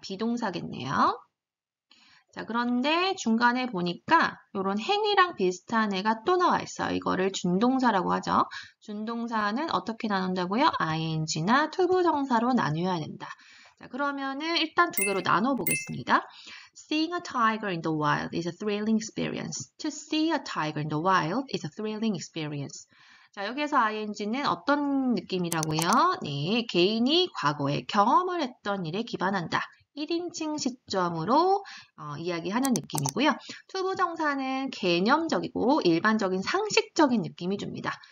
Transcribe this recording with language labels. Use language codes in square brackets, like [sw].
[ko] 비동사겠네요. 자, 그런데 중간에 보니까 이런 행위랑 비슷한 애가 또 나와 있어요. 이거를 준동사라고 하죠. 준동사는 어떻게 나눈다고요? ing나 투부정사로 나누어야 된다. 자, 그러면은 일단 두 개로 나눠 보겠습니다. [en] Seeing a tiger in the wild is a thrilling experience. To see a tiger in the wild is a thrilling experience. [ko] 자, 여기에서 ing는 어떤 느낌이라고요? 네, 개인이 과거에 경험을 했던 일에 기반한다. 1인칭 시점으로 이야기하는 느낌이고요. 투부정사는 개념적이고 일반적인 상식적인 느낌이 줍니다.